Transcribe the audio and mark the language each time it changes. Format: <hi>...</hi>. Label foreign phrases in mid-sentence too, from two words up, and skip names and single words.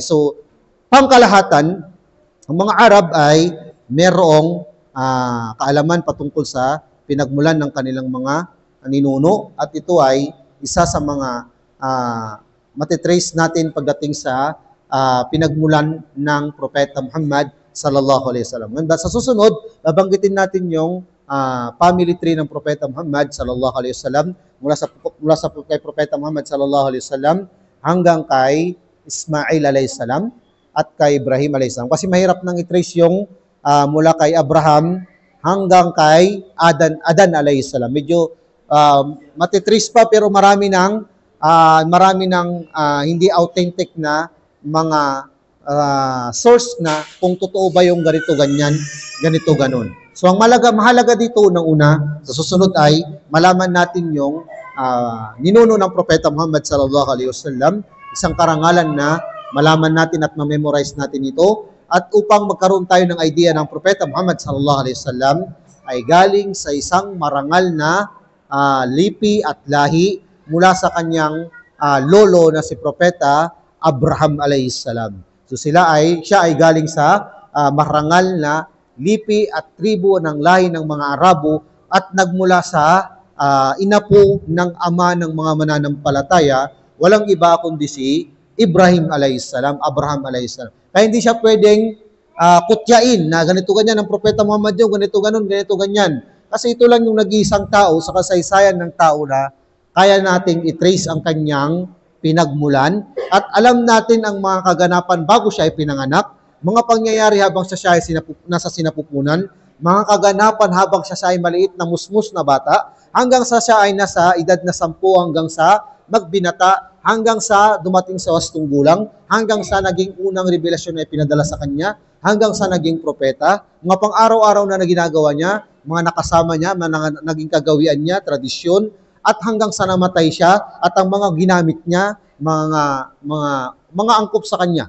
<tl>So, pangkalahatan, ang mga Arab ay merong kaalaman patungkol sa pinagmulan ng kanilang mga ninuno at ito ay isa sa mga matitrace natin pagdating sa pinagmulan ng Propeta Muhammad</tl> <ar>صلى الله عليه وسلم.</ar> <tl>Sa susunod, babanggitin natin yung</tl> <en>family tree</en> <tl>ng Propeta Muhammad</tl> <ar>صلى الله عليه وسلم</ar> <tl>mula sa kay Propeta Muhammad</tl> <ar>صلى الله عليه وسلم</ar> <tl>hanggang kay Ismail</tl> <ar>عليه السلام</ar> <tl>at kay Ibrahim</tl> <ar>عليه السلام.</ar> <tl>Kasi mahirap nang i-trace yung mula kay Abraham hanggang kay Adan</tl> <ar>عليه السلام.</ar> <tl>Medyo matitrace pa pero marami ng hindi authentic na mga source na kung totoo ba yung ganito ganyan, ganito ganon. So ang mahalaga dito una sa susunod ay malaman natin yung ninuno ng Propeta Muhammad</tl> <ar>صلى الله عليه وسلم,</ar> <tl>isang karangalan na malaman natin at ma-memorize natin ito at upang magkaroon tayo ng idea ng Propeta Muhammad</tl> <ar>صلى الله عليه وسلم</ar> <tl>ay galing sa isang marangal na lipi at lahi mula sa kanyang lolo na si Propeta Abraham</tl> <ar>عليه السلام.</ar> <tl>So siya ay galing sa marangal na lipi at tribo ng lahi ng mga Arabo at nagmula sa inapo ng ama ng mga mananampalataya, walang iba kundi si Ibrahim</tl> <ar>عليه السلام,</ar> <tl>Abraham</tl> <ar>عليه السلام.</ar> <tl>Kaya hindi siya pwedeng kutyain na ganito ganyan ang Propeta Muhammad yung ganito ganon, ganito ganyan. Kasi ito lang yung nag-iisang tao sa kasaysayan ng tao na kaya nating i-trace ang kanyang pinagmulan at alam natin ang mga kaganapan bago siya ay pinanganak, mga pangyayari habang siya ay nasa sinapupunan, mga kaganapan habang siya ay maliit na musmus na bata, hanggang sa siya ay nasa edad na 10 hanggang sa magbinata, hanggang sa dumating sa wastong gulang, hanggang sa naging unang revelasyon na ipinadala sa kanya, hanggang sa naging propeta, mga pang-araw-araw na ginagawa niya, mga nakasama niya, mga naging kagawian niya, tradisyon, at hanggang sa namatay siya, at ang mga ginamit niya, mga angkop sa kanya.</tl>